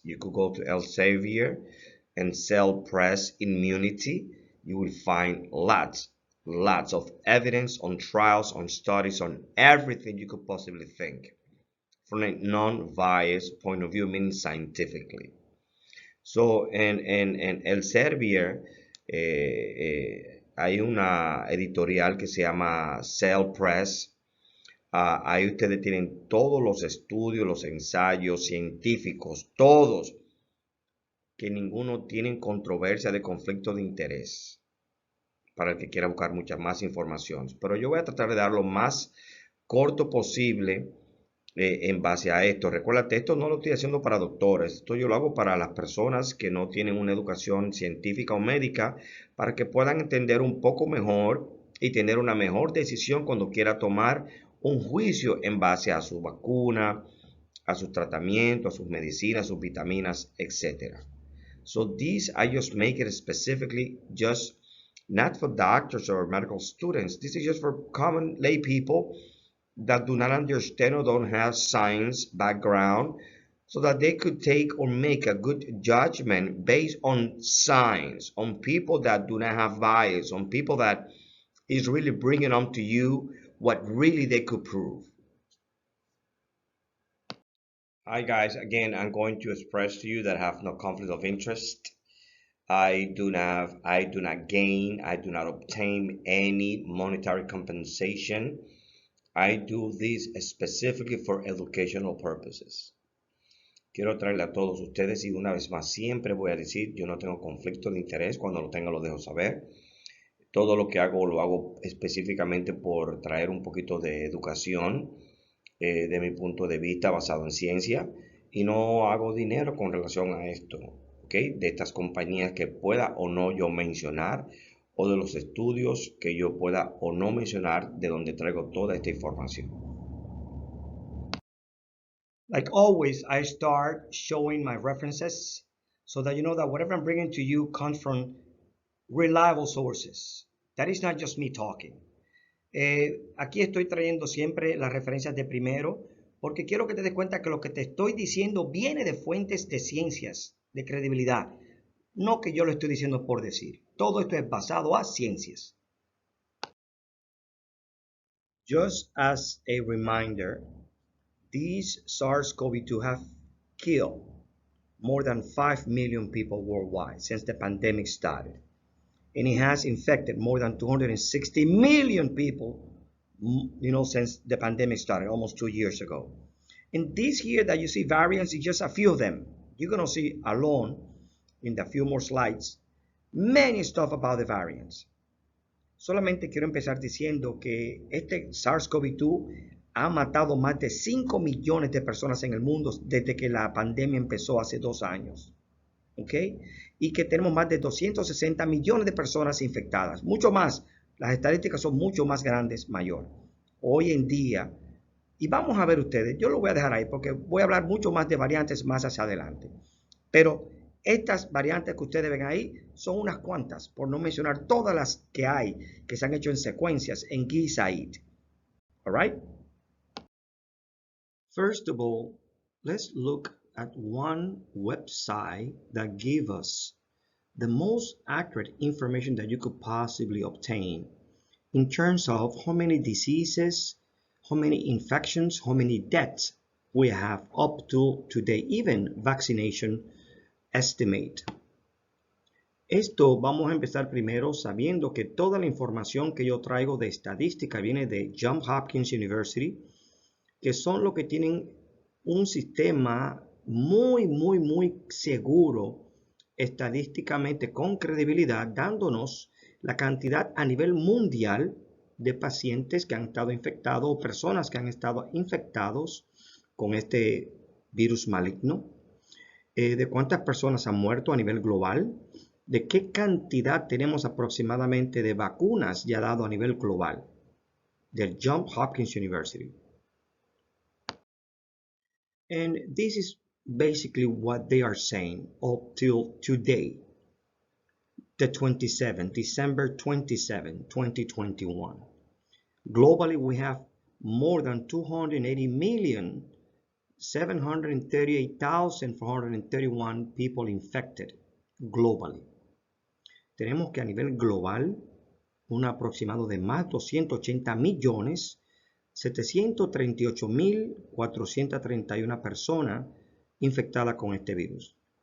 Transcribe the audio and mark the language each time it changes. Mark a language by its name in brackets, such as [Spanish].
[English] You could go to Elsevier and Cell Press Immunity. You will find lots of evidence on trials, on studies, on everything you could possibly think from a non-biased point of view, meaning scientifically. [Spanish] So, en Elsevier hay una editorial que se llama Cell Press. Ahí ustedes tienen todos los estudios, los ensayos científicos, todos, que ninguno tiene controversia de conflicto de interés para el que quiera buscar mucha más información. Pero yo voy a tratar de dar lo más corto posible en base a esto. Recuérdate, esto no lo estoy haciendo para doctores, esto yo lo hago para las personas que no tienen una educación científica o médica, para que puedan entender un poco mejor y tener una mejor decisión cuando quiera tomar un juicio en base a su vacuna, a sus tratamientos, a sus medicinas, sus vitaminas, etc. [English] So these I just make it specifically just not for doctors or medical students. This is just for common lay people that do not understand or don't have science background, so that they could take or make a good judgment based on science, on people that do not have bias, on people that is really bringing on to you what really they could prove. Hi guys, again, I'm going to express to you that I have no conflict of interest. I do not gain, I do not obtain any monetary compensation. I do this specifically for educational purposes. [Spanish] Quiero traerle a todos ustedes y una vez más siempre voy a decir, yo no tengo conflicto de interés, cuando lo tenga lo dejo saber. Todo lo que hago lo hago específicamente por traer un poquito de educación de mi punto de vista basado en ciencia, y no hago dinero con relación a esto, ¿ok? De estas compañías que pueda o no yo mencionar, o de los estudios que yo pueda o no mencionar, de donde traigo toda esta información. [English] Like always, I start showing my references so that you know that whatever I'm bringing to you comes from reliable sources. That is not just me talking. [Spanish] Aquí estoy trayendo siempre las referencias de primero, porque quiero que te des cuenta que lo que te estoy diciendo viene de fuentes de ciencias, de credibilidad. No que yo lo estoy diciendo por decir. Todo esto es basado a ciencias. [English] Just as a reminder, these SARS-CoV-2 have killed more than 5 million people worldwide since the pandemic started. And it has infected more than 260 million people, since the pandemic started almost 2 years ago. And this here that you see variants is just a few of them. You're going to see alone in the few more slides many stuff about the variants. [Spanish] Solamente quiero empezar diciendo que este SARS-CoV-2 ha matado más de 5 millones de personas en el mundo desde que la pandemia empezó hace 2 años. ¿Ok? Y que tenemos más de 260 millones de personas infectadas. Mucho más. Las estadísticas son mucho más grandes, mayor. Hoy en día, y vamos a ver ustedes, yo lo voy a dejar ahí porque voy a hablar mucho más de variantes más hacia adelante. Pero estas variantes que ustedes ven ahí son unas cuantas, por no mencionar todas las que hay, que se han hecho en secuencias en GISAID. [English] All right? First of all, let's look at one website that gives us the most accurate information that you could possibly obtain in terms of how many diseases, how many infections, how many deaths we have up to today, even vaccination estimate. [Spanish] Esto vamos a empezar primero sabiendo que toda la información que yo traigo de estadística viene de Johns Hopkins University, que son los que tienen un sistema muy seguro estadísticamente con credibilidad, dándonos la cantidad a nivel mundial de pacientes que han estado infectados o personas que han estado infectados con este virus maligno, de cuántas personas han muerto a nivel global, de qué cantidad tenemos aproximadamente de vacunas ya dado a nivel global del Johns Hopkins University. [English] And this is basically what they are saying up till today, the 27th, December 27, 2021. Globally, we have more than 280,738,431 people infected globally. [Spanish] Tenemos que a nivel global, un aproximado de más de 280,738,431 personas infectadas con este virus.